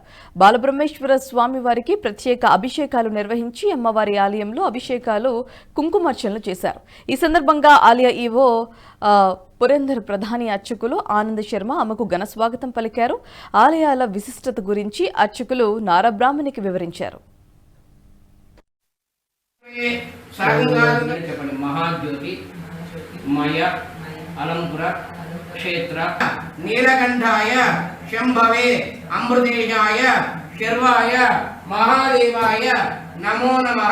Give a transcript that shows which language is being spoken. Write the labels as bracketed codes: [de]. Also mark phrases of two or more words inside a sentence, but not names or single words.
[te] బాలబ్రహ్మేశ్వర స్వామి వారికి ప్రత్యేక అభిషేకాలు నిర్వహించి అమ్మవారి ఆలయంలో అభిషేకాలు, కుంకుమార్చనలు చేశారు. ఈ సందర్భంగా ఆలయ ఈవో పురేందర్ ప్రధాని అర్చకులు ఆనంద్ శర్మ ఆమెకు ఘన స్వాగతం పలికారు. ఆలయాల విశిష్టత గురించి అర్చకులు నారా బ్రాహ్మణికి వివరించారు. [sa] महाज्योति मय अलंपुर क्षेत्र नीलकंठाय शंभवे अमृतेशाय शर्वाय महादेवाय नमो नमः।